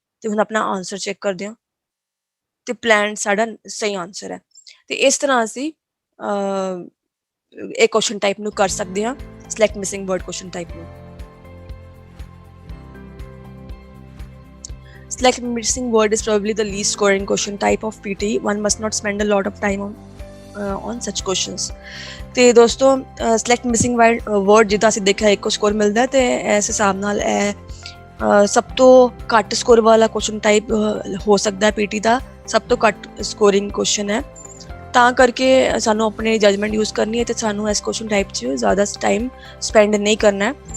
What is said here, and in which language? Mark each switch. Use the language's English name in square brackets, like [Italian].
[Punjabi] ਤੇ ਹੁਣ ਆਪਣਾ ਆਨਸਰ ਚੈੱਕ ਕਰਦੇ ਹਾਂ, ਤੇ ਪਲਾਨ ਸਾਡਾ ਸਹੀ ਆਨਸਰ ਹੈ। ਤੇ ਇਸ ਤਰ੍ਹਾਂ ਅਸੀਂ ਇਹ ਕੁਐਸਚਨ ਟਾਈਪ ਨੂੰ ਕਰ ਸਕਦੇ ਹਾਂ, select missing word question type ਨੂੰ। [English] Select missing word is probably the least scoring question type of PTE. One must not spend a lot of time on such questions. [Punjabi] ਤੇ ਦੋਸਤੋ ਸਿਲੈਕਟ ਮਿਸਿੰਗ ਵਰਡ ਜਿੱਦਾਂ ਅਸੀਂ ਦੇਖਿਆ ਇੱਕੋ score ਮਿਲਦਾ, ਤੇ ਇਸ ਹਿਸਾਬ ਨਾਲ ਇਹ ਸਭ ਤੋਂ ਘੱਟ ਸਕੋਰ ਵਾਲਾ ਕੁਐਸਚਨ ਟਾਈਪ ਹੋ ਸਕਦਾ ਪੀਟੀ ਦਾ, ਸਭ ਤੋਂ ਘੱਟ ਸਕੋਰਿੰਗ ਕੁਐਸਚਨ ਹੈ, ਤਾਂ ਕਰਕੇ ਸਾਨੂੰ ਆਪਣੀ ਜਜਮੈਂਟ ਯੂਜ਼ ਕਰਨੀ ਹੈ, ਤੇ ਸਾਨੂੰ ਇਸ ਕੁਐਸਚਨ ਟਾਈਪ 'ਚ ਜ਼ਿਆਦਾ ਟਾਈਮ ਸਪੈਂਡ ਨਹੀਂ ਕਰਨਾ ਹੈ।